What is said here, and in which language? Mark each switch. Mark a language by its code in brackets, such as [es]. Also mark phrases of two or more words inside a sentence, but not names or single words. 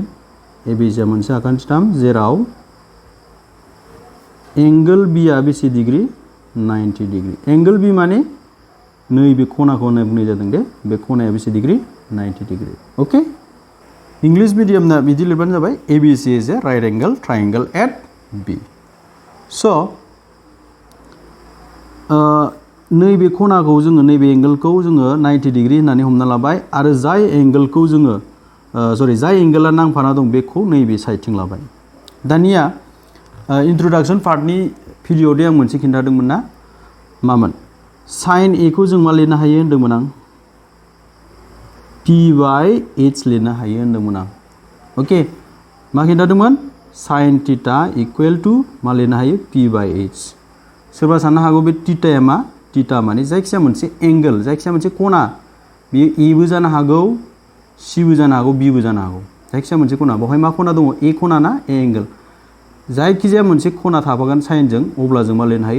[brx] ABC आ मोनसे आखान्थिथाम जेराव एंगल B आ बेसे डिग्री? 90 डिग्री। एंगल B माने नैबे खनाखौ होननाय बुंनाय जादों दे। बे खनाया बेसे डिग्री? 90 डिग्री। अके, इंलिश मिडियामना बिदि लिरबानो जाबाय। [en] ABC is a right angle triangle at B. [brx] स' नैबे खनाखौ जोङो, नैबे एंगलखौ जोङो 90 डिग्री होननानै हमना लाबाय। आरो जाय एंगलखौ जोङो जाय एंगला नांफाना दं बेखौ नैबे साइडथिं लाबाय। दानिया इन्ट्रोडक्शन पार्टनि भिडिअ'दे आं मोनसे खिन्थादोंमोन ना, मामोन? sin a खौ जों मा लिरनो हायो होन्दोंमोन आं? P/H लिरनो हायो होन्दोंमोन आं। अके, मा खिन्थादोंमोन? [en] sin theta equal to [brx] मा लिरनो हायो? P/H। सोरबा साननो हागौ बे थीटाया मा? थीटा माने जायखिजाया मोनसे एंगल, जायखिजाया मोनसे खना। बेयो एबो जानो हागौ, सिबो जानो हागौ, बिबो जानो हागौ। जायखिजाया मोनसे खना। बेवहाय मा खना दङ? ए खना ना? [en] a angle. [brx] जायखिजाया मोनसे खना थाफागोन साइनजों, अब्ला जों मा लिरनो हायो?